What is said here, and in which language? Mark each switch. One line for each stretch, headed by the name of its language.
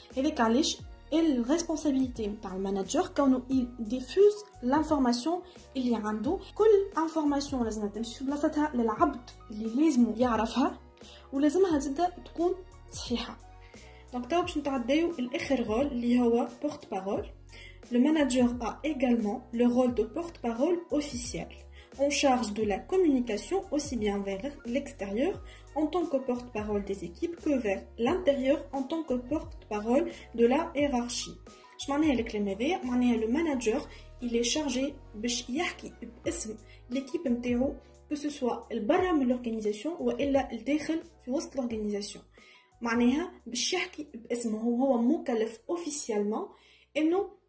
Arabic: هذاك علاش الريسبونسابيلتي نتاع المانجر كونه ديفوز لانفورماسيون اللي عنده. كل انفورماسيون لازم تمشي في بلاصتها للعبد اللي لازم يعرفها ولازمها زادا تكون صحيحه. دونك تاو باش نتعداو الاخر رول اللي هو porte parole.
French: Le manager a également le rôle de porte-parole officiel en charge de la communication aussi bien vers l'extérieur en tant que porte-parole des équipes que vers l'intérieur en tant que porte-parole de la hiérarchie.
Arabic: اش معناها الكلام هذا؟ معناها le manager
French: il est chargé
Arabic: باش يحكي باسم l'équipe نتاعو
French: que ce soit
Arabic: البرا من l'organisation والا الداخل في وسط l'organisation. معناها باش يحكي باسمه هو مكلف officiellement انه